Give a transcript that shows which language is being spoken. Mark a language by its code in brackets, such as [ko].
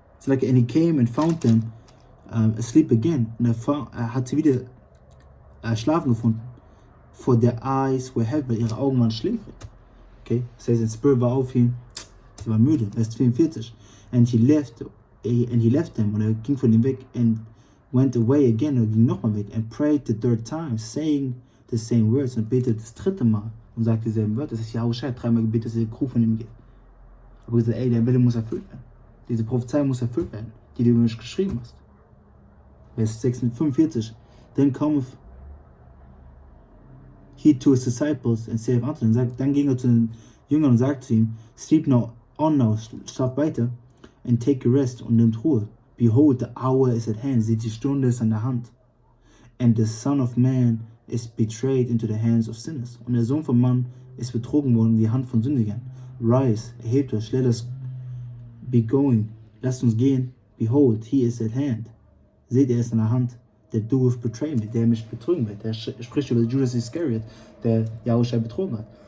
[en] And he came and found them asleep again. [de] Und er hat sie wieder schlafen gefunden. [en] For their eyes were heavy, [de] weil ihre Augen waren schläfrig. [en] Okay? [de] Das heißt, der Spirit war auf ihn, sie war müde. Vers 44. [en] And he left them. [de] Und er ging von ihm weg [en] and went away again. [de] Und er ging nochmal weg [en] and prayed the third time, saying the same words. [de] Und betete das dritte Mal und sagte dieselben Wörter. Das ist YAHAWASHI, dreimal gebetet, dass der Krug von ihm geht. Aber gesagt, ey, der Wille muss erfüllt werden. Diese Prophezeiung muss erfüllt werden, die du über mich geschrieben hast. Vers 45. [en] Then cometh he to his disciples and saith unto them, [de] dann ging er zu den Jüngern und sagte zu ihm, [en] sleep now on now, [de] schlaf weiter, [en] and take a rest [de] und nimmt Ruhe. [en] Behold, the hour is at hand, [de] seht, die Stunde ist an der Hand. [en] And the Son of Man is betrayed into the hands of sinners. [de] Und der Sohn vom Mann ist betrogen worden in die Hand von Sündigern. [en] Rise, [de] erhebt euch, [en] let us be going, [de] lasst uns gehen. [en] Behold, he is at hand. [de] Seht, er ist an der Hand. Der [en] doeth betray me, [de] der mich betrügen wird. Der spricht über Judas Iscariot, der YAHAWASHI betrogen hat.